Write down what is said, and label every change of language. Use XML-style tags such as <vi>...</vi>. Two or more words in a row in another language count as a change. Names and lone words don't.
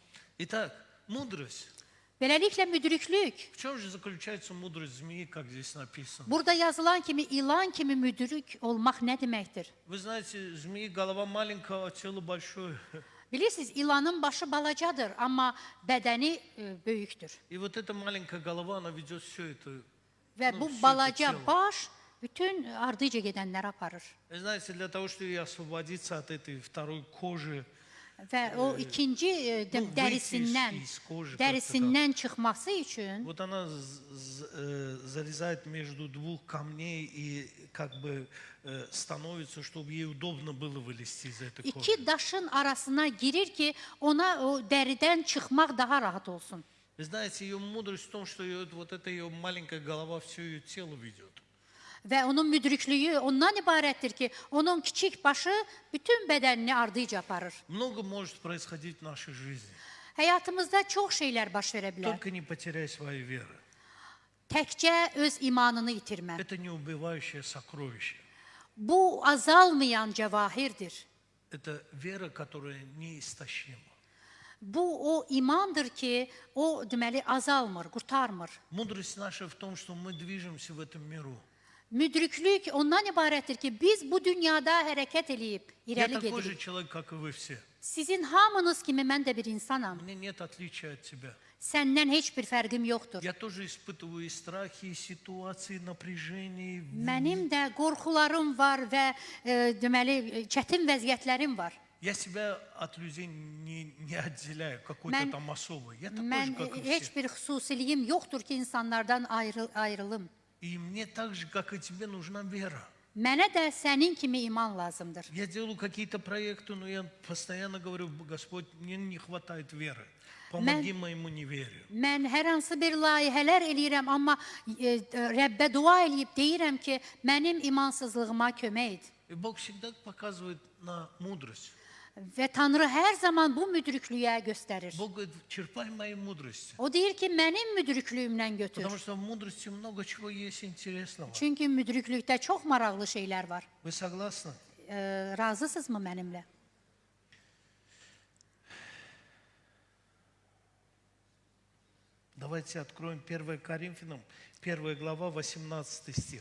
<ru>Итак, мудрость.</ru> <az>Beləliklə müdriklük,</az> <ru>В чем же заключается мудрость змеи, как здесь написано?</ru> <az>burada yazılan kimi ilan kimi müdrik olmaq nə deməkdir?</az> <ru>Вы знаете, змеи голова маленькая, а тело большое.</ru> <az>Bilirsiniz, ilanın başı balacadır, amma bədəni böyükdür.</az> <ru>И вот эта маленькая голова, она ведет все это.</ru> <az>Və</az> <ru>Ну,</ru> <az>bu</az> <ru>всё это</ru> <az>balaca</az> <ru>тело.</ru> <az>baş bütün ardıca gedənləri aparır.</az> <ru>Вы знаете, для того, чтобы освободиться от этой второй кожи,</ru> <az>Və o ikinci bu dərisindən,</az> <ru>выйти из кожи</ru> <az>dərisindən çıxması üçün</az> <ru>вот она залезает между двух камней и как бы становится, чтобы ей удобно было вылезти из этой кожи.</ru> <az>iki daşın arasına girir ki, ona o dəridən çıxmaq daha rahat olsun.</az> <ru>Вы знаете, ее мудрость в том, что вот эта ее маленькая голова все ее тело ведет.</ru> <az>Və onun müdriklüyü ondan ibarətdir ki, onun kiçik başı bütün bədənini ardıca aparır.</az> <ru>Много может происходить в нашей жизни.</ru> <az>Həyatımızda çox şeylər baş verə bilər.</az> <ru>Только не потеряй своей веры.</ru> <az>Təkcə öz imanını itirmə.</az> <ru>Это неубивающее сокровище.</ru> <az>Bu azalmayan cəvahirdir.</az> <ru>Это вера, которая неистощима.</ru> <az>Bu o imandır ki, o deməli azalmır, qurtarmır.</az> <ru>Мудрость наша в том, что мы движемся в этом миру.</ru> <az>Müdriklük ondan ibarətdir ki, biz bu dünyada hərəkət eləyib</az> <ru>Я</ru> <az>irəli</az> <ru>такой же</ru> <az>gedirik.</az> <ru>человек, как и вы все.</ru> <az>Sizin hamınız kimi mən də bir insanam.</az> <ru>Мне нет отличия от тебя.</ru> <az>Səndən heç bir fərqim yoxdur.</az> <ru>Я тоже испытываю и страхи, и ситуации, напряжения.</ru> <az>Mənim də qorxularım var və deməli çətin vəziyyətlərim var.</az> <ru>Я себя от людей не отделяю, какой-то</ru> <az>Mən-</az> <ru>там особый. Я такой</ru> <az>Mən</az> <ru>же, как и</ru> <az>heç</az> <ru>все.</ru> <az>bir xüsusiliyim yoxdur ki, insanlardan ayrılım.</az> <ru>И мне так же, как и тебе, нужна вера.</ru> <az>Mənə də sənin kimi iman lazımdır.</az> <ru>Я делаю какие-то проекты, но я постоянно говорю: Господь, мне не хватает веры. Помоги моему неверию.</ru> <az>Mən hər hansı bir layihələr eləyirəm, amma Rəbbə dua eləyib deyirəm ki, mənim imansızlığıma kömək et.</az> <ru>И Бог всегда показывает на мудрость.</ru> <az>Və Tanrı hər zaman bu müdriklüyə göstərir.</az> <ru>Бог говорит: черпай моей мудрости.</ru> <az>O deyir ki, mənim müdriklüyümdən götür.</az> <ru>Потому что в мудрости много чего есть интересного.</ru> <az>Çünki müdriklükdə çox maraqlı şeylər var.</az> <ru>Вы согласны?</ru> <az>Razısınızmı mənimlə?</az> <ru>Давайте откроем 1 Коринфянам, 1 глава, 18 стих.</ru>